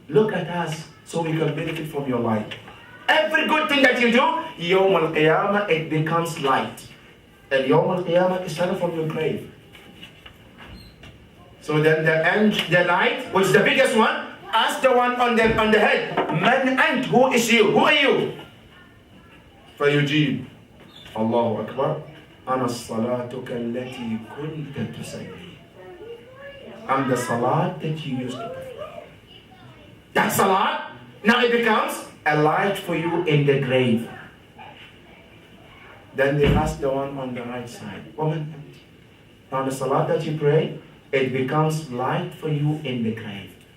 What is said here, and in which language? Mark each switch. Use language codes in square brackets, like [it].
[en] Look at us so we can benefit from your light. Every good thing that you do, Yawm al-Qiyamah, it becomes light. And Yawm al-Qiyamah is started from your grave. So then the light, which is the biggest one, ask the one on the head, [ar] Man ant, [en] who is you? Who are you? [ar] فيجيب Allahu Akbar, أنا الصلاتك التي كنت تصلي. [en] I'm the salat that you used to perform. That salat, now it becomes a light for you in the grave. Then they ask the one on the right side, Woman, now the salat that you pray, it becomes light for you in the grave.